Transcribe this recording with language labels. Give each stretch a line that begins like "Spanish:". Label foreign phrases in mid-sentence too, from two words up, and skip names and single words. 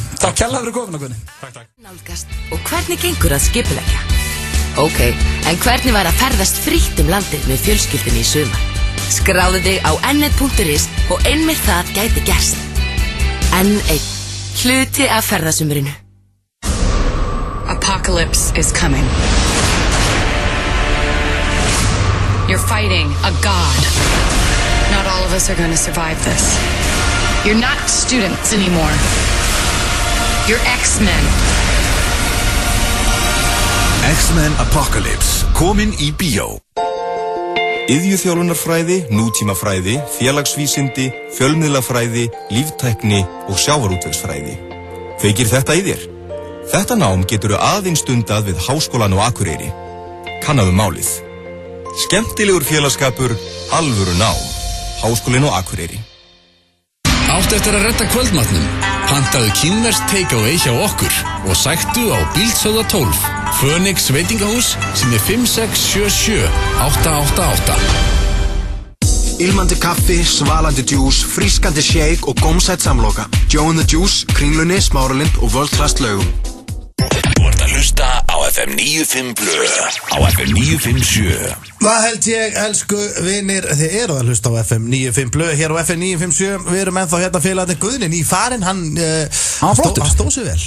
Icelandic: Takk kærlega fyrir komuna, Guðni. Takk. Nálgast. Og hvernig gengur að skipuleggja? Ok, en hvernig var að ferðast frítt landið með fjölskyldunni í sumar? Skráðu þig á nnet.is og einmitt það gæti gerst. Enn einn hluti af ferðasumrinu.
English: Apocalypse is coming. You're fighting a god. Not all of us are going to survive this. You're not students anymore. You're X-Men. X-Men Apocalypse,
Icelandic: komin í bíó. Iðjuþjálfunarfræði, nútímafræði, félagsvísindi, fjölmiðlafræði, líftækni og sjávarútvegsfræði. Kveikir þetta í þér? Þetta nám geturðu aðeins stundað við Háskólann á Akureyri. Kannaðu málið. Skemmtilegur félagskapur, alvöru nám. Háskólinn á Akureyri. Áttu eftir að redda kvöldmatnum? Pantaðu kínverskt takeaway hjá okkur og sæktu á Bíldsöða 12, Phoenix veitingahús sem 5677888. Ilmandi kaffi, svalandi djús, frískandi shake og gómsætt samloka. Joe and the Juice, Kringlunni, Smáralind og World Trust laugum. Þú ert að hlusta á FM 95 Blö, á FM 957. Það held ég, elsku vinir, þið eru að hlusta á FM 95 Blö, hér á FM 957. Við erum ennþá hérna félagarnir Guðni nýfarinn, hann stóð sér vel.